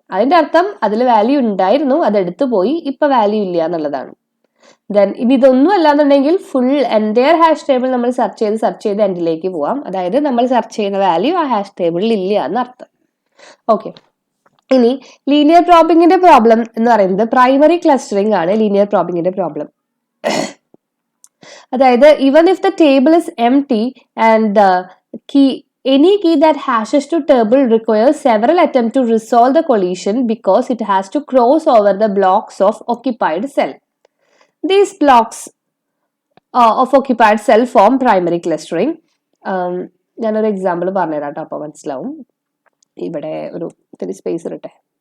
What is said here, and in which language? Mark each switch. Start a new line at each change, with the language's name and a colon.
Malayalam: അതിന്റെ അർത്ഥം അതിൽ വാല്യൂ ഉണ്ടായിരുന്നു, അത് എടുത്തു പോയി, ഇപ്പൊ വാല്യൂ ഇല്ല എന്നുള്ളതാണ്. ദെൻ ഇനി ഇതൊന്നും അല്ലാന്നുണ്ടെങ്കിൽ ഫുൾ എൻറ്റയർ ഹാഷ് ടേബിൾ നമ്മൾ സെർച്ച് ചെയ്ത് എൻഡിലേക്ക് പോവാം. അതായത് നമ്മൾ സെർച്ച് ചെയ്യുന്ന വാല്യൂ ആ ഹാഷ് ടേബിളിൽ ഇല്ല എന്നർത്ഥം. ഓക്കെ, ഇനി ലീനിയർ പ്രോബിംഗിന്റെ പ്രോബ്ലം എന്ന് പറയുന്നത് പ്രൈമറി ക്ലസ്റ്ററിംഗ് ആണ്. ലീനിയർ പ്രോബിംഗിന്റെ പ്രോബ്ലം അതായത്
English: even if the table is empty and the any key that hashes to table requires several attempts to resolve the collision because it has to cross over the blocks of occupied cell. These blocks of occupied cell form primary clustering.
Malayalam: ഞാനൊരു example പറഞ്ഞുതരാം കേട്ടോ, അപ്പോൾ മനസ്സിലാവും. ഇവിടെ ഒരു ഇത്തിരി space ഇരട്ടെ.